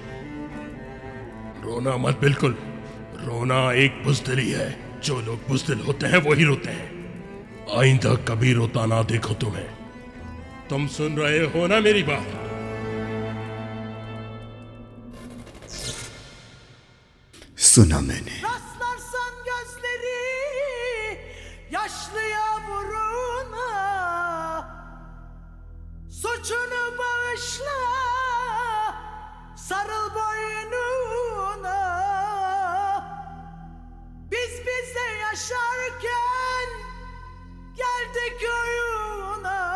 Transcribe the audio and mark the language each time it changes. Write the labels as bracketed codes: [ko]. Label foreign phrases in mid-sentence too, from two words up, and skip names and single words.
[hi] रोना मत, बिल्कुल रोना एक बुज़दिली है। जो लोग बुज़दिल होते हैं वही रोते हैं। आइंदा कभी रोता ना देखो तुम्हें। तुम सुन रहे हो ना मेरी बात? सुना मैंने। [tr] Rastlarsan gözleri yaşlıya vuruna, suçunu bağışla, sarıl boynuna. Biz bize yaşarken geldik oyuna.